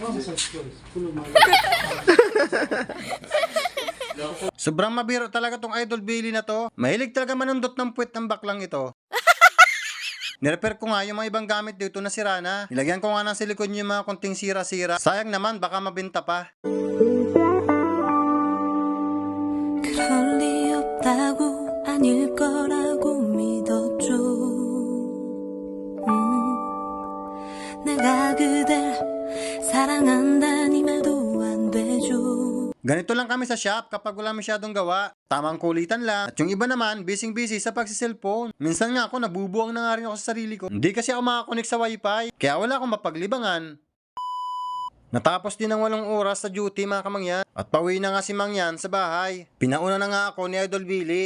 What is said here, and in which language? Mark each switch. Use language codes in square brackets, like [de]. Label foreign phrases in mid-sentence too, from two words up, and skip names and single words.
[tl] Sobrang mabiro talaga tong Idol Billy na to. Mahilig talaga manundot ng puwet ng baklang ito. Nirepair ko nga yung mga ibang gamit dito na sira na. Nilagyan ko nga ng silikon yung mga konting sira-sira. Sayang naman baka mabenta pa. [ko] 그럴 리 없다고 아닐 거라고 믿었죠. 내가 그댈 사랑한다니 말도 안 되죠. [tl] Ganito lang kami sa shop kapag wala masyadong gawa. Tamang kulitan lang. At yung iba naman, busy sa pagsiselfone. Minsan nga ako, nabubuwang na nga rin ako sa sarili ko. Hindi kasi ako makakonek sa wifi. Kaya wala akong mapaglibangan. Natapos din ang 8 oras sa duty mga kamangyan. At pauwi na nga si Mangyan sa bahay. Pinauna na nga ako ni Idol Billy.